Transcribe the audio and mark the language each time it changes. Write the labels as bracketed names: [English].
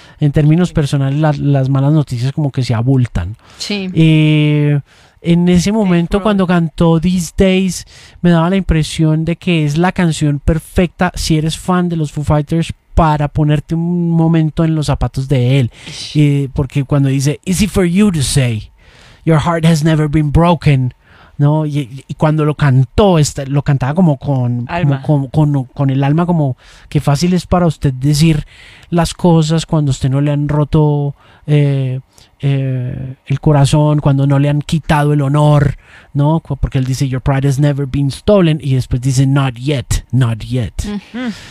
[Spanish] En términos personales, las malas noticias como que se abultan. Sí. En ese momento, cuando cantó These Days, me daba la impresión de que es la canción perfecta si eres fan de los Foo Fighters para ponerte un momento en los zapatos de él. Porque cuando dice, [English] "Is it for you to say, your heart has never been broken", [Spanish] ¿no? Y cuando lo cantó, lo cantaba como con alma. Con el alma, como que fácil es para usted decir las cosas cuando a usted no le han roto el corazón, cuando no le han quitado el honor, ¿no? Porque él dice, [English] "Your pride has never been stolen", [Spanish] y después dice, [English] "Not yet, not yet". [Spanish] Uh-huh.